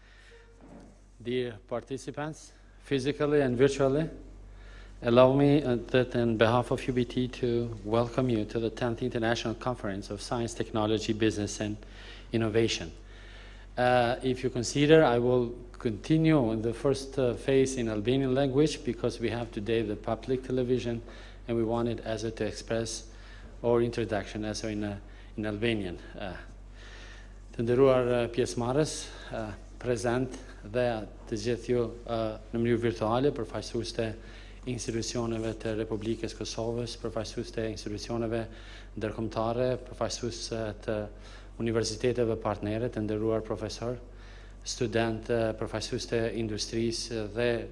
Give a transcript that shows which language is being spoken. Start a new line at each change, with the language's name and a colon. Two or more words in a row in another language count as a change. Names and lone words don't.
English: Dear participants, physically and virtually, allow me that on behalf of UBT to welcome you to the 10th International Conference of Science, Technology, Business, and Innovation. If you consider, I will continue in the first phase in Albanian language because we have today the public television and we wanted as to express our introduction as in Albanian.
Albanian: Të nderuar pjesëmarrës, prezent dhe të gjithë ju në mënyrë virtuale, përfaqësues të institucioneve të Republikës Kosovës, përfaqësues të institucioneve ndërkombëtare, përfaqësues të universiteteve partnere, të nderuar profesor, student, përfaqësues të industrisë dhe